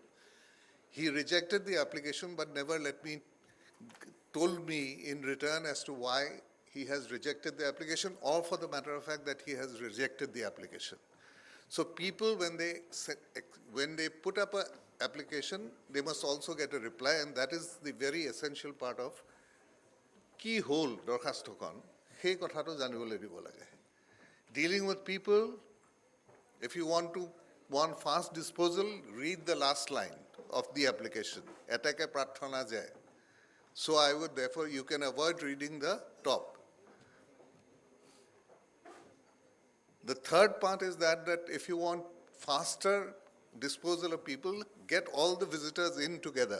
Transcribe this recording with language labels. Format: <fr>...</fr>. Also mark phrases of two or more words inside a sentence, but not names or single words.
<en>He rejected the application but never told me in return as to why he has rejected the application, or for the matter of fact that he has rejected the application. So people, when they put up an application, they must also get a reply, and that is the very essential part of</en> <as>কি হ'লে দৰ্খাস্তকোন. হে কথাটো জানিবলৈ দিব লাগে.</as> <en>Dealing with people, if you want fast disposal, read the last line of the application.</en> <as>এইটোক প্ৰাৰ্থনা যায়.</as> <en>So I would therefore, you can avoid reading the top. The third part is that if you want faster disposal of people, get all the visitors in together.</en>